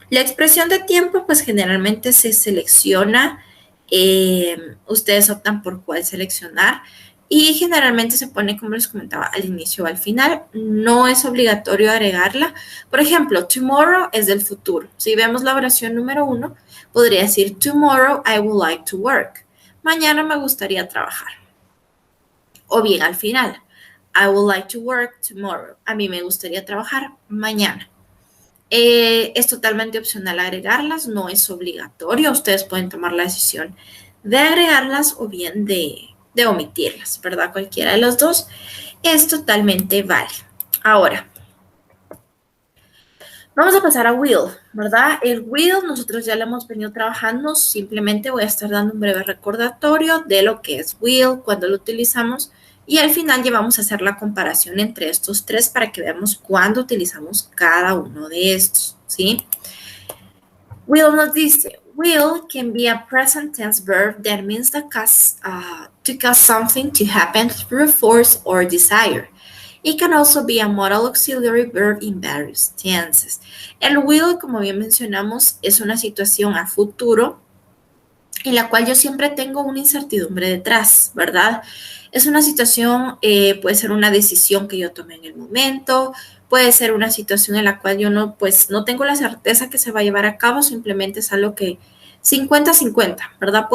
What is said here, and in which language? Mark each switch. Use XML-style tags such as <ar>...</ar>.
<es>La expresión de tiempo, pues, generalmente se selecciona, ustedes optan por cuál seleccionar, y generalmente se pone, como les comentaba, al inicio o al final. No es obligatorio agregarla. Por ejemplo, tomorrow es del futuro. Si vemos la oración número 1, podría decir,</es> <en>tomorrow I would like to work.</en> <es>Mañana me gustaría trabajar. O bien al final,</es> <en>I would like to work tomorrow.</en> <es>A mí me gustaría trabajar mañana. Es totalmente opcional agregarlas, no es obligatorio. Ustedes pueden tomar la decisión de agregarlas o bien de omitirlas, ¿verdad? Cualquiera de los dos es totalmente válido. Ahora, vamos a pasar a will, ¿verdad? El will nosotros ya lo hemos venido trabajando, simplemente voy a estar dando un breve recordatorio de lo que es will, cuando lo utilizamos, y al final ya vamos a hacer la comparación entre estos tres para que veamos cuándo utilizamos cada uno de estos, ¿sí?</es> <en>Will</en> <es>nos dice,</es> <en>will can be a present tense verb that means to cause something to happen through force or desire. It can also be a modal auxiliary verb in various tenses.</en> <es>El will, como bien mencionamos, es una situación a futuro en la cual yo siempre tengo una incertidumbre detrás, ¿verdad? Es una situación, puede ser una decisión que yo tomé en el momento, puede ser una situación en la cual yo no, pues, no tengo la certeza que se va a llevar a cabo, simplemente es algo que 50-50, ¿verdad?</es>